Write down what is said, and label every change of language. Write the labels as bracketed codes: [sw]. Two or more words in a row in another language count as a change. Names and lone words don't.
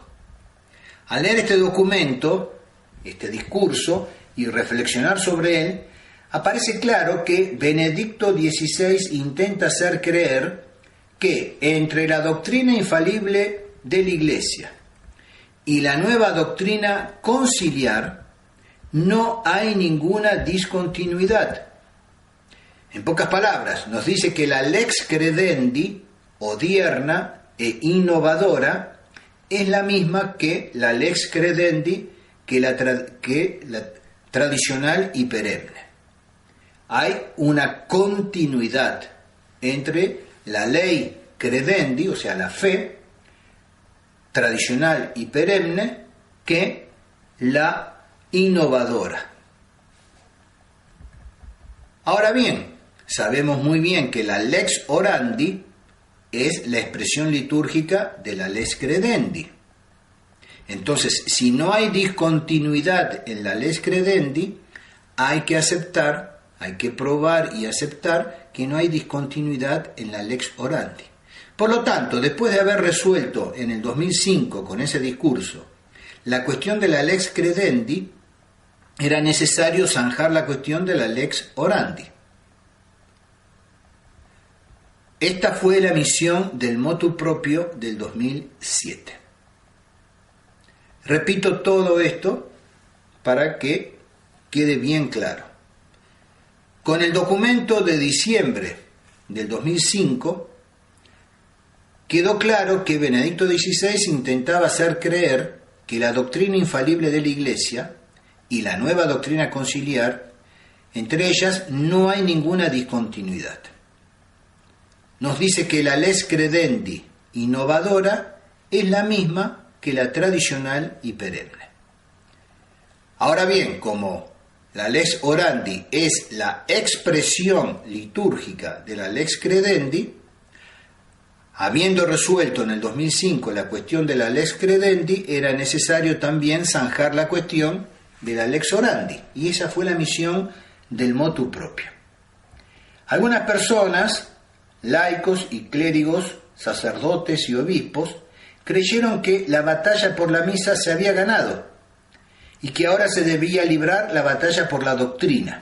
[es] Al leer este documento, este discurso, y reflexionar sobre él, aparece claro que Benedicto XVI intenta hacer creer que entre la doctrina infalible de la Iglesia y la nueva doctrina conciliar no hay ninguna discontinuidad. En pocas palabras, nos dice que la [la] lex credendi, [es] odierna e innovadora, es la misma que la [la] lex credendi, [es] que la tradicional y perenne. Hay una continuidad entre la ley credendi, o sea, la fe tradicional y perenne, que la innovadora. Ahora bien, sabemos muy bien que la [la] lex orandi [es] es la expresión litúrgica de la [la] lex credendi. [es] Entonces, si no hay discontinuidad en la [la] lex credendi, [es] hay que aceptar, hay que probar y aceptar que no hay discontinuidad en la [la] lex orandi. [es] Por lo tanto, después de haber resuelto en el 2005 con ese discurso la cuestión de la [la] lex credendi, [es] era necesario zanjar la cuestión de la [la] lex orandi. [es] Esta fue la misión del [la] motu propio [es] del 2007. Repito todo esto para que quede bien claro. Con el documento de diciembre del 2005, quedó claro que Benedicto XVI intentaba hacer creer que la doctrina infalible de la Iglesia y la nueva doctrina conciliar, entre ellas no hay ninguna discontinuidad. Nos dice que la [la] lex credendi [es] innovadora es la misma que la tradicional y perenne. Ahora bien, como la [la] lex orandi [es] es la expresión litúrgica de la [la] lex credendi, [es] habiendo resuelto en el 2005 la cuestión de la [la] lex credendi, [es] era necesario también zanjar la cuestión de la [la] lex orandi, [es] y esa fue la misión del [la] motu propio. [es] Algunas personas laicos y clérigos, sacerdotes y obispos, creyeron que la batalla por la misa se había ganado y que ahora se debía librar la batalla por la doctrina.